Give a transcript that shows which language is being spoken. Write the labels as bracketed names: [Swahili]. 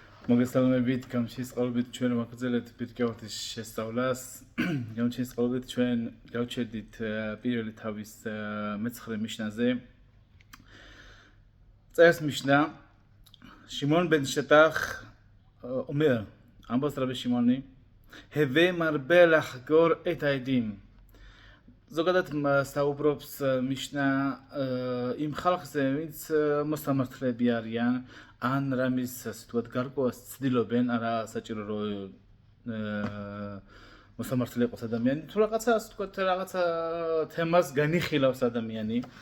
[Georgian] მოგესალმებით, გამჩისყალობით ჩვენ ვაგრძელებთ პირკეოთის შესწავლას. გამჩისყალობით ჩვენ გავჩერდით პირველი თავის მე-9 მიშნაზე. წერს მიშნა [Hebrew] שמעון בן שטח אומר, אמבוס רבי שמעוני, הווה מרבה לחקור את העדים. [Georgian] ზოგადად საუბრობს მიშნა იმ ხალხზე, ვინც მოსამართლეები არიან, ან რამის ასე ვთქვათ გარკვევას ცდილობენ, არა საჭირო რომ მოსამართლე იყოს ადამიანი, თუ რაღაცა ასე ვთქვათ რაღაცა თემას განიხილავს ადამიანი.